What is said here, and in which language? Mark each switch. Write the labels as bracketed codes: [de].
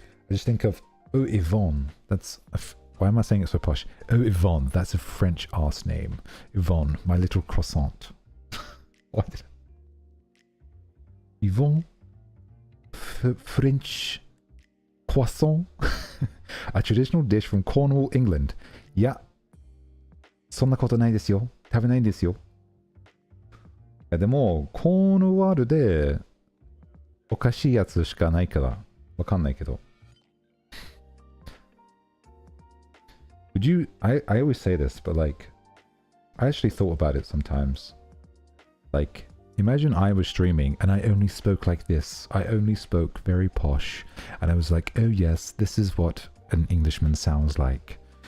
[en] I just think of, oh, Yvonne. Why am I saying it so posh? Oh, Yvonne. That's a French ass name. Yvonne, my little croissant. Why did Yvonne? French croissant? A traditional dish from Cornwall, England. [ja] いや、そんなことないですよ。食べないんですよ。でも、コーヌワールでおかしいやつしかないからわかんないけど。 [en] Would you, I always say this, but like, I actually thought about it sometimes. Like, imagine I was streaming and I only spoke like this. I only spoke very posh. And I was like, oh yes, this is what an Englishman sounds like.